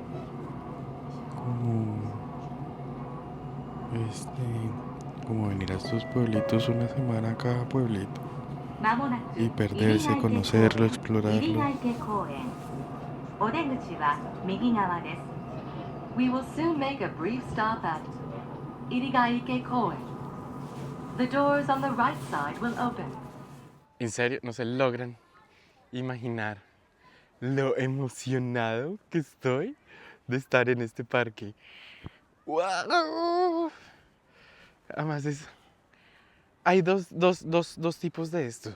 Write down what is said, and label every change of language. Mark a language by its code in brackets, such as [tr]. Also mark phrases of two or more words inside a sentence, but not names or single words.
[es] Como, como venir a estos pueblitos una semana a cada pueblito. [ja] まもなく [es] Y [ja] 入 [es] perderse, [ja] ヶ池公 [es] conocerlo, [ja] 園入 [es] explorarlo. [ja] ヶ池公園お出口は右側です [en] We will soon make a brief stop at Irigaike Koen. The doors on the right side will open. [es] En serio, no se logran imaginar lo emocionado que estoy de estar en este parque. ¡Wow! Además hay dos tipos de esto.